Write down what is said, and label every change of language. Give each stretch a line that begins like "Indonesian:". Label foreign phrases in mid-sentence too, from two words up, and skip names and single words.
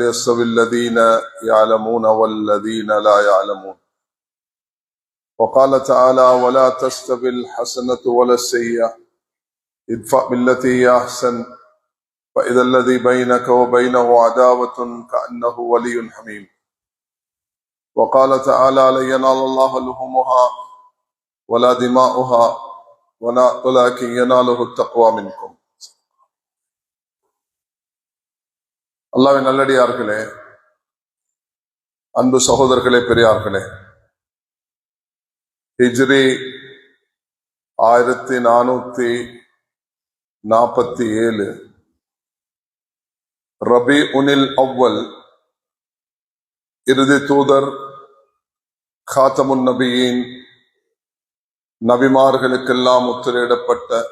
Arabic: يستوي الذين يعلمون والذين لا يعلمون وقال تعالى ولا تستوي الحسنة ولا السيئة ادفع بالتي هي أحسن فإذا الذي بينك وبينه عداوة كأنه ولي حميم وقال تعالى لن ينال الله لحومها ولا دماؤها ولكن يناله التقوى منكم.
Tamil: அல்லாஹ்வின் நல்லடியார்களே, அன்பு சகோதரர்களே, பெரியார்களே, ஹிஜ்ரி 1447 ரபி உனில் அவ்வல் இறுதி தூதர் காத்தமுன் நபியின் நபிமார்களுக்கெல்லாம் முத்திரையிடப்பட்ட